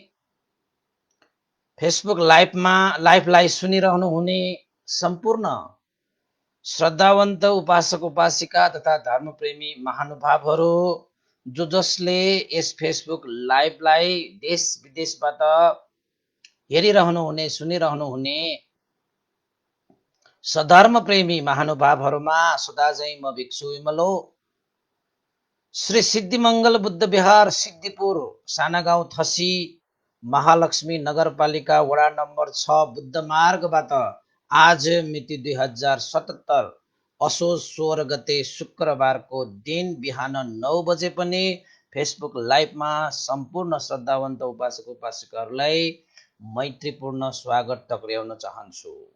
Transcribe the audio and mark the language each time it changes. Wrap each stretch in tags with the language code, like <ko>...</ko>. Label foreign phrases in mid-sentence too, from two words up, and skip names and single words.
<ne>फेसबुक लाइभलाई सुनिरहनु हुने सम्पूर्ण श्रद्धावन्त उपासक उपासिका तथा धर्मप्रेमी महानुभावहरू, जसले यस फेसबुक लाइभलाई देश विदेशबाट हेरिरहनु हुने सुनिरहनु हुने सधर्म प्रेमी महानुभावहरूमा सदा चाहिँ म भिक्षु विमलो श्री सिद्धिमंगल बुद्ध विहार सिद्धिपुर सानागाउँ थसी महालक्ष्मी नगरपालिका वडा नम्बर 6 बुद्ध मार्गबाट आज मिति 2077 असोज 16 गते शुक्रबारको दिन बिहान 9 बजे पनि फेसबुक लाइभमा सम्पूर्ण श्रद्धावन्त उपासक उपासिकाहरूलाई मैत्रीपूर्ण स्वागत टक्र्याउन चाहन्छु।</ne>